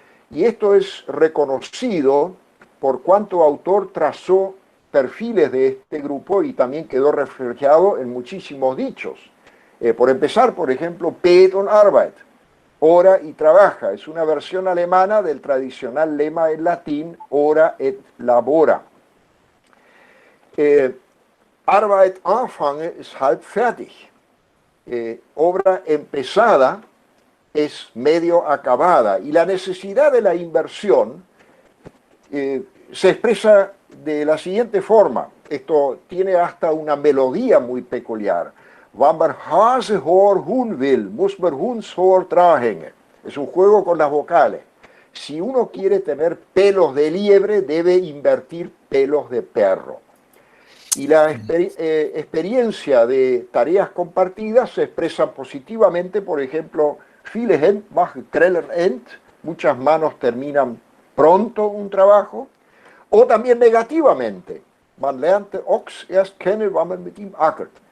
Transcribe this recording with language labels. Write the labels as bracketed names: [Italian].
[Spanish] Y esto es reconocido por cuanto autor trazó perfiles de este grupo y también quedó reflejado en muchísimos dichos. Por empezar, por ejemplo, [German] Pet und Arbeit, [Spanish] ora y trabaja, es una versión alemana del tradicional lema en latín, [Latin] ora et labora. [German] Arbeit anfange ist halb fertig. [Spanish] Obra empezada es medio acabada. Y la necesidad de la inversión se expresa de la siguiente forma. Esto tiene hasta una melodía muy peculiar. [German] Wann man Hasehor hun will, muss man Hundshor dranhängen. [Spanish] Es un juego con las vocales. Si uno quiere tener pelos de liebre, debe invertir pelos de perro. Y la experiencia de tareas compartidas se expresa positivamente, por ejemplo, [German] viele Hände machen schneller End, [Spanish] muchas manos terminan pronto un trabajo, o también negativamente, [German] man lernt den Ochs erst kennen, wenn man mit ihm ackert.